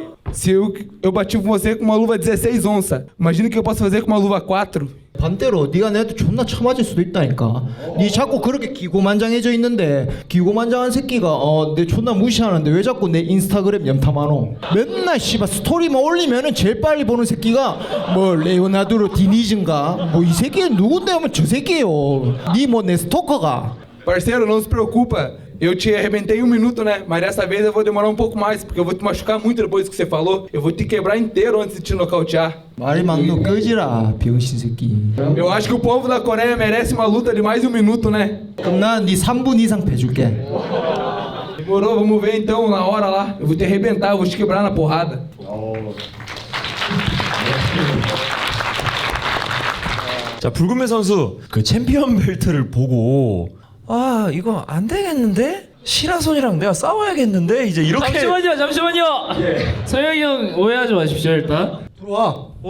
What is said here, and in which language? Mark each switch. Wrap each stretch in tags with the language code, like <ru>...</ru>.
<pt>Se eu bati com você com uma luva 16 onças, imagina o que eu posso fazer com uma luva 4.</pt> <ko>반대로 네가 내한테 존나 처맞을 수도 있다니까. 네 자꾸 그렇게 기고만장해져 있는데 기고만장한 새끼가 내 존나 무시하는데 왜 자꾸 내 인스타그램 염탐하노? 맨날 씨발 스토리만 올리면은 제일 빨리 보는 새끼가 뭐 레오나르도 디니즈인가? 뭐 이 새끼는 누군데 하면 저 새끼예요. 네 뭐 내 스토커가.</ko> <pt>Parceiro, não se preocupa. Eu te arrebentei em 1 minuto, né? Mas dessa vez eu vou demorar um pouco mais, porque eu vou te machucar muito depois do que você falou. Eu vou te quebrar inteiro antes de te nocautear.</pt> <ko>말이 막너 꺼지라 병신 새끼.</ko> <pt>Eu acho que o povo da Coreia merece uma luta de mais de 1 minuto, né?</pt> <ko>그럼 난 네 3분 이상 패줄게.</ko> <pt>Demorou, vamos ver então na hora lá. Eu vou te arrebentar, eu vou te quebrar na porrada.</pt> <ko>자, 불금매 선수 그 챔피언 벨트를 보고 아, 이거 안 되겠는데? 시라손이랑 내가 싸워야겠는데? 이제 이렇게 잠시만요. 서영이 형 오해하지 마십시오. 일단 들어와.</ko>